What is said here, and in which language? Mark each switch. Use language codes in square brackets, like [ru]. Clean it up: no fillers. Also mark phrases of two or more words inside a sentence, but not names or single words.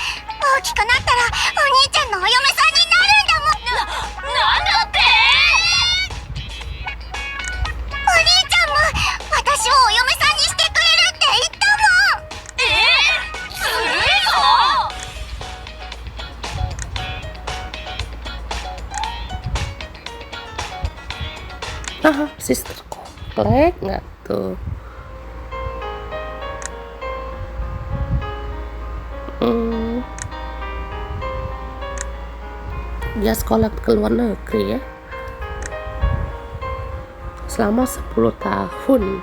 [ja] 大きくなったらお兄ちゃんのお嫁さんになるんだもん。なんだって。お兄ちゃんも私をお嫁さんにしてくれるって言ったもん。ずるいぞ。 [id] Sister komplek nggak tuh? Dia sekolah ke luar negeri ya, selama 10 tahun.